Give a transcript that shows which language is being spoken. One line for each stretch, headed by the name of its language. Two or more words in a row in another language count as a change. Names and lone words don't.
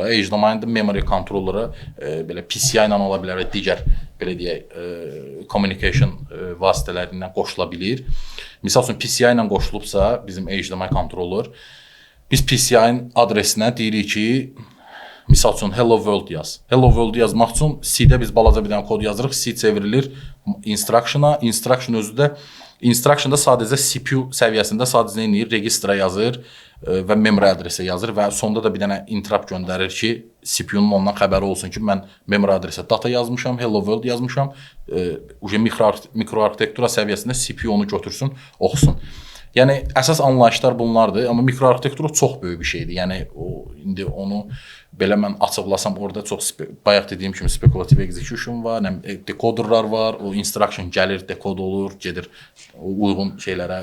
Azerbaijani: HDMI-də
English: memory controller'a
Azerbaijani: belə PCI ilə ola bilər və digər belə deyək communication vasitələri ilə qoşula bilir. Misal üçün PCI ilə qoşulubsa bizim
English: HDMI controller,
Azerbaijani: biz PCI-nin adresinə deyirik ki, misal üçün
English: hello world
Azerbaijani: yaz.
English: Hello world
Azerbaijani: yazmaq üçün C-də biz balaca bir dənə kod yazırıq, C çevrilir instructiona, instruction özü də instructionda sadəcə CPU səviyyəsində sadəcə neyinir? Registra yazır və memory adresə yazır və sonda da bir dənə interrupt göndərir ki, CPU-nun ondan xəbəri olsun ki, mən memory adresə data yazmışam,
English: hello world
Azerbaijani: yazmışam. Mikroarkitektura səviyyəsində CPU onu götürsün, oxusun. Yəni əsas anlayışlar bunlardır, amma mikroarkitektura çox böyük bir şeydir. Yəni indi onu belə mən açıqlasam orada çox bayaq dediyim kimi spekulativ execution var, decoderlar var, o instruction gəlir, dekod olur, gedir uyğun şeylərə.